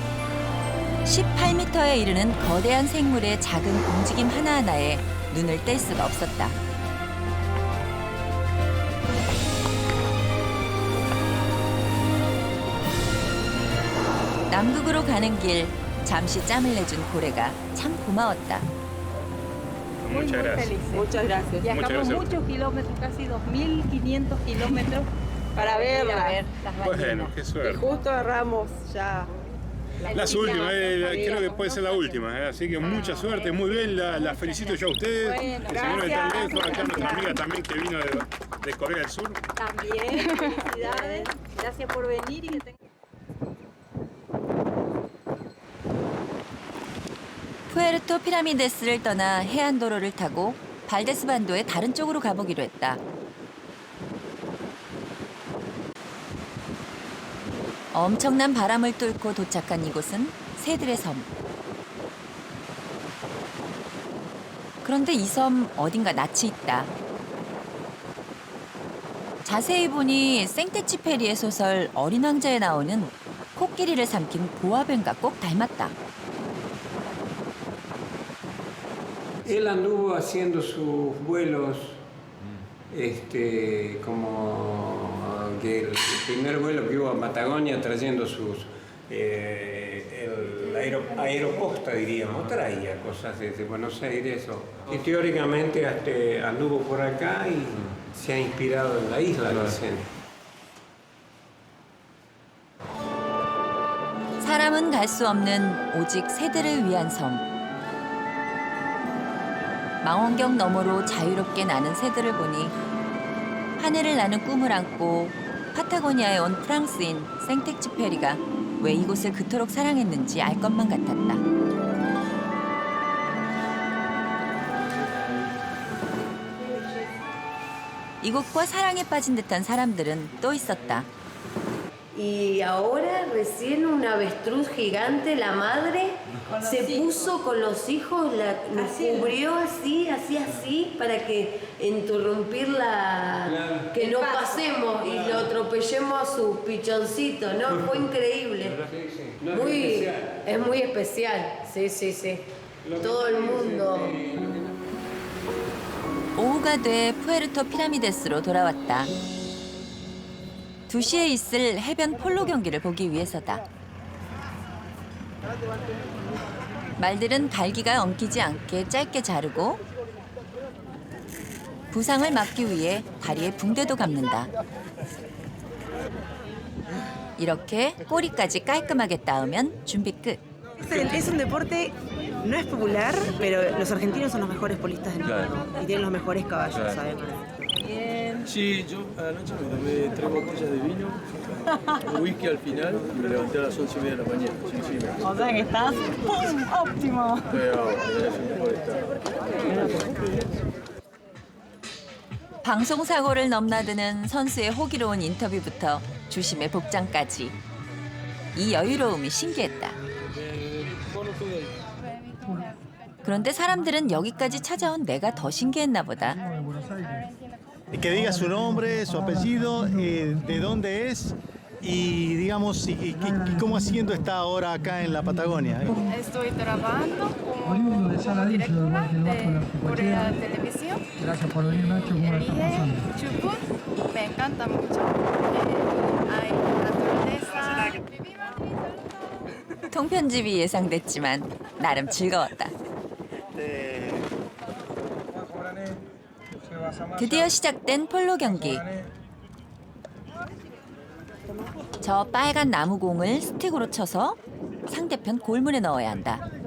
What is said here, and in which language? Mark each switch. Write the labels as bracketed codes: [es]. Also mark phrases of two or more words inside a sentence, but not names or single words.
[ko] 18m에 이르는 거대한 생물의 작은 움직임 하나하나에 눈을 뗄 수가 없었다. 남극으로 가는 길 잠시 짬을 내준 고래가 참 고마웠다. [es] Muchas gracias. Muchas gracias. Viajamos muchos kilómetros, casi 2.500 kilómetros para verlas. Bueno, qué Y suerte. justo agarramos ya. Las últimas, creo que puede ser la última, así que mucha suerte, muy bien, la felicito yo a ustedes. Bueno, El señor de tan gracias. lejos, acá nuestra amiga también que vino de Corea del Sur. También, felicidades. Gracias por venir y que tengan. [ko] 푸에르토 피라미데스를 떠나 해안도로를 타고 발데스 반도의 다른 쪽으로 가보기로 했다. 엄청난 바람을 뚫고 도착한 이곳은 새들의 섬. 그런데 이 섬 어딘가 낯이 있다. 자세히 보니 생테치페리의 소설 어린 왕자에 나오는 코끼리를 삼킨 보아뱀과 꼭 닮았다. [es] Él anduvo haciendo sus vuelos, como que el primer vuelo que hubo a Patagonia trayendo la aeroposta, diríamos, traía cosas desde Buenos Aires. Y teóricamente hasta anduvo por acá y se ha inspirado en la isla, dicen. [ko] 사람은 갈 수 없는 오직 새들을 위한 섬. 망원경 너머로 자유롭게 나는 새들을 보니 하늘을 나는 꿈을 안고 파타고니아에 온 프랑스인 생텍쥐페리가 왜 이곳을 그토록 사랑했는지 알 것만 같았다. 이곳과 사랑에 빠진 듯한 사람들은 또 있었다. [es] Y ahora recién una avestruz gigante, la madre, se puso con los hijos, nos cubrió así, para que interrumpir que no pasemos y lo atropellemos a sus pichoncitos, ¿no? Fue increíble. Es muy especial, sí. Todo el mundo. [ko] 오후가 돼 푸에르토 피라미데스로 돌아왔다. 2시에 있을 해변 폴로 경기를 보기 위해서다. 말들은 갈기가 엉키지 않게 짧게 자르고 부상을 막기 위해 다리에 붕대도 감는다. 이렇게 꼬리까지 깔끔하게 따으면 준비 끝. [es] Es un deporte, no es popular, pero los argentinos son los mejores polistas del mundo y tienen los mejores caballos, además. Sí, yo anoche me tomé 3 botellas de vino, un whisky al final y me levanté a las 11:30 de la mañana. Sí, O sea que estás óptimo. [ko] 방송 사고를 넘나드는 선수의 호기로운 인터뷰부터 주심의 복장까지 이 여유로움이 신기했다. 그런데 사람들은 여기까지 찾아온 내가 더 신기했나 보다. [es] Que diga su nombre, su apellido, de dónde es y digamos y cómo haciendo está ahora acá en la Patagonia. Estoy trabajando como directora de Corea Televisión. Gracias por venir, Nacho. Elige Chubut. Me encanta mucho. Hay naturaleza. [ko] 통편집이 예상됐지만 나름 즐거웠다. 드디어 시작된 폴로 경기. 저 빨간 나무공을 스틱으로 쳐서 상대편 골문에 넣어야 한다.